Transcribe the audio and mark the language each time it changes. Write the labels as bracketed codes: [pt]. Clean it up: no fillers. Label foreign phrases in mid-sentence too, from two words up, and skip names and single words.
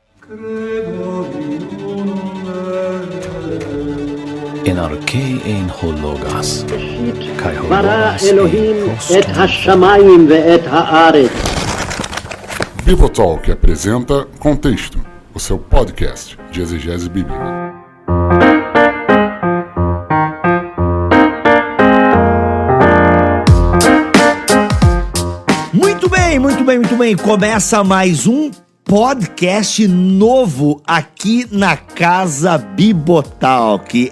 [el] Ἐν ἀρχῇ ἦν ὁ λόγος. [he] ברא אלוהים את השמיים ואת הארץ. [pt] Bibotalk apresenta Contexto, o seu podcast de exegese bíblica. Muito bem. Começa mais um podcast novo aqui na Casa Bibotalk.